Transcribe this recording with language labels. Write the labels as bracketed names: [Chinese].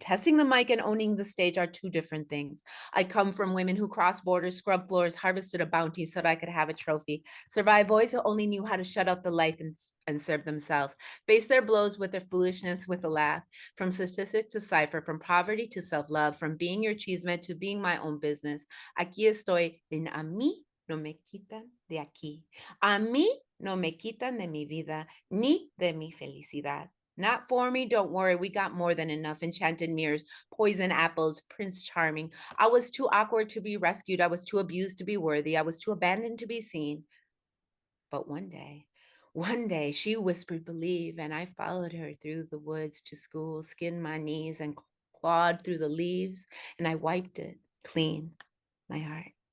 [English] Testing the mic and owning the stage are two different things. I come from women who crossed borders, scrubbed floors, harvested a bounty so that I could have a trophy. Survive boys who only knew how to shut out the life and serve themselves. Face their blows with their foolishness with a laugh. From statistic to cipher, from poverty to self-love, from being your chisme to being my own business. [Spanish] Aquí estoy en a mí no me quitan de aquí. A mí no me quitan de mi vida, ni de mi felicidad. [English] Not for me, don't worry, we got more than enough. Enchanted mirrors, poison apples, Prince Charming. I was too awkward to be rescued. I was too abused to be worthy. I was too abandoned to be seen. But one day, she whispered, believe, and I followed her through the woods to school, skinned my knees and clawed through the leaves, and I wiped it clean, my heart.